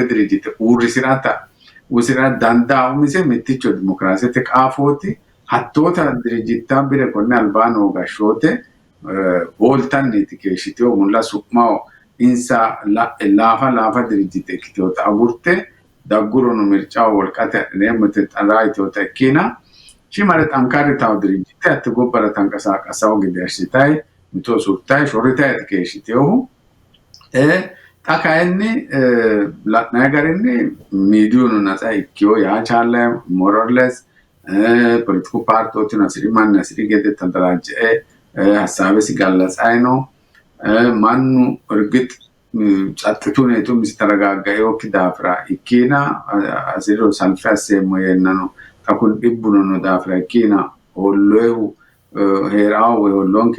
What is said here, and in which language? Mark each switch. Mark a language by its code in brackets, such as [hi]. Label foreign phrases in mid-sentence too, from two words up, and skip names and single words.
[sid] dirijite uurrisirata usira dandaa umise mitticho dimokiraasete qaafooti hattoota dirijittaa bire konne albaanoo gashshoote hooltanniiti keeshiteo mulla su'mao insa laafa dirijite ikkiteota agurte daggurono mircao wolqate adhineemmote xarraa iteota ikkina shimare xankarri tawo dirijite atti gobbara tanqasaaqasawo gede assitayi mitoo surtayi shorritayi keeshiteohu Takayni la'nay garinni miidiyuun nasa ikkiyo yaa chaalla [en] more or less [sid] politiku paartootiin asiri manni asiri gede tadarajja'e hasaabesi gallatsaayino mannu irgit caxxituneetu misi taragaaggae okki daafira ikkiina asiriro salfe asseemmo yennano takun dhibbunono daafira ikkiina holloehu heeraawo woy holloonke